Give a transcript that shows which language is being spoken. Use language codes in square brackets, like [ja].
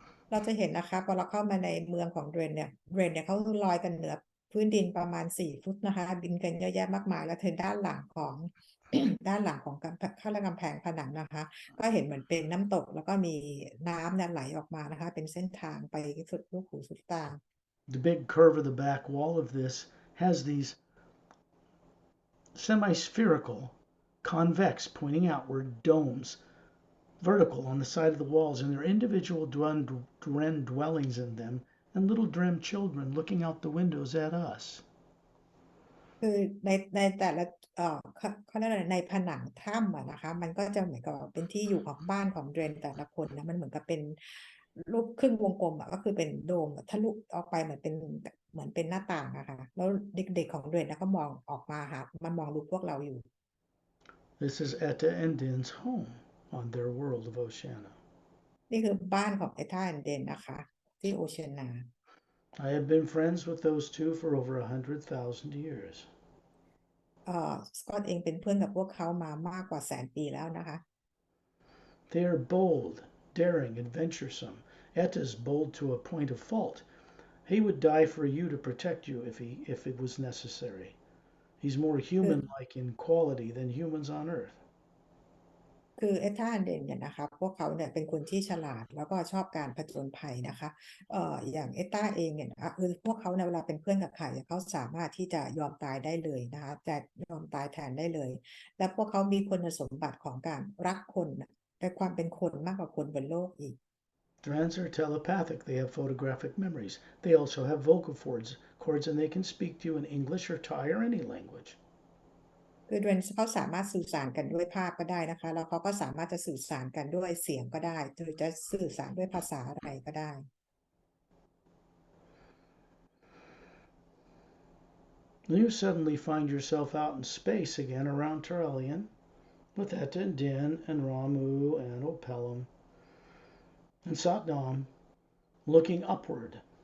[th] เราจะเห็นนะคะพอเราเข้ามาในเมืองของเดรนเนี่ยเขาลอยกันเหนือพื้นดินประมาณ4 ฟุตนะคะบินกันเยอะแยะมากมายแล้วเธอด้านหลังของ ด้านหลังของข้างกำแพงผนังนะคะก็เห็นเหมือนเป็นน้ำตกแล้วก็มีน้ำเนี่ยไหลออกมานะคะเป็นเส้นทางไปสุดลูกหูสุดตา [en] The big curve of the back wall of this has these semi-spherical, convex, pointing outward domes, vertical on the side of the walls, and there are individual dren dwellings in them, and little dren children looking out the windows at us. [th] คือในแต่ละเขาเรียกอะไรในผนังถ้ำอะนะคะมันก็จะเหมือนกับเป็นที่อยู่ของบ้านของเดรนแต่ละคนนะมันเหมือนกับเป็นรูปครึ่งวงกลมอะก็คือเป็นโดมทะลุออกไปเหมือนเป็นหน้าต่างอะค่ะแล้วเด็กๆของเดรนนะก็มองออกมาหามันมองดูพวกเราอยู่ [en] This is Etta and Din's home on their world of Oceania. [th] นี่คือบ้านของไอ้ท่าแอนเดนนะคะที่โอเชียนา [en] I have been friends with those two for over 100,000 years. [th] สกอตเองเป็นเพื่อนกับพวกเขามามากกว่า100,000 ปีแล้วนะคะ [en] They are bold, daring, adventuresome. Etta's bold to a point of fault. He would die for you to protect you if it was necessary. He's more [th] คือ [en] human-like in quality than humans on Earth. [th] คือเอธาเดนเนี่ยนะคะพวกเขาเนี่ยเป็นคนที่ฉลาดแล้วก็ชอบการผจญภัยนะคะอย่างเอต้าเองเนี่ยนะคะคือพวกเขาในเวลาเป็นเพื่อนกับใครเขาสามารถที่จะยอมตายได้เลยนะคะจะยอมตายแทนได้เลยและพวกเขามีคุณสมบัติของการรักคนในความเป็นคนมากกว่าคนบนโลกอีก [en] Drans are telepathic. They have photographic memories. They also have vocal cords, and they can speak to you in English or Thai or any language. [th] คือเดรนเขาสามารถสื่อสารกันด้วยภาพก็ได้นะคะแล้วเขาก็สามารถจะสื่อสารกันด้วยเสียงก็ได้หรือจะสื่อสารด้วยภาษาอะไรก็ได้ [en] You suddenly find yourself out in space again around Turelian with Etta and Din and Ramu and Opelum and Satnam looking upward.